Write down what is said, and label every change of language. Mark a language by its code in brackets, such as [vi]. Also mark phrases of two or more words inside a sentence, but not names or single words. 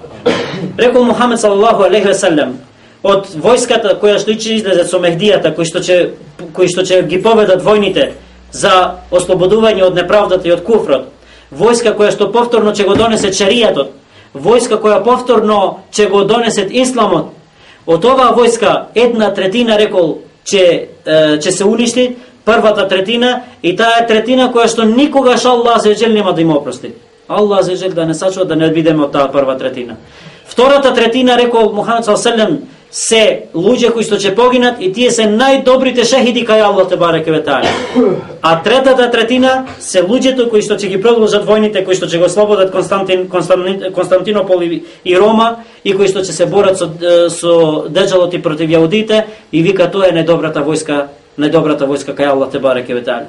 [mk] Рекол Мухамед [ar] صلى الله عليه وسلم, [mk] од војската која што ќе излезе со Мехдијата, кои што ќе ги поведат војните за ослободување од неправдата и од куфрот, војска која што повторно ќе го донесе шеријатот, војска која повторно ќе го донесе исламот, од оваа војска 1/3 рекол ќе се уништи, првата третина, и таа е третина која што никогаш [ar] الله عز وجل [mk] нема да им опрости. [ar] الله عز وجل [mk] да не сачува да не бидеме од таа прва третина. Втората третина, рекол Мухамед [ar] صلى الله عليه وسلم, [mk] се луѓе кои што ќе погинат и тие се најдобрите шехиди кај [ar] الله تبارك وتعالى. [mk] А третата третина се луѓето кои што ќе ги продолжат војните, кои што ќе го ослободат Константинопол и Рома, и кои што ќе се борат со деџалот и против јаудите, и вика тоа е најдобрата војска кај [ar] الله تبارك وتعالى.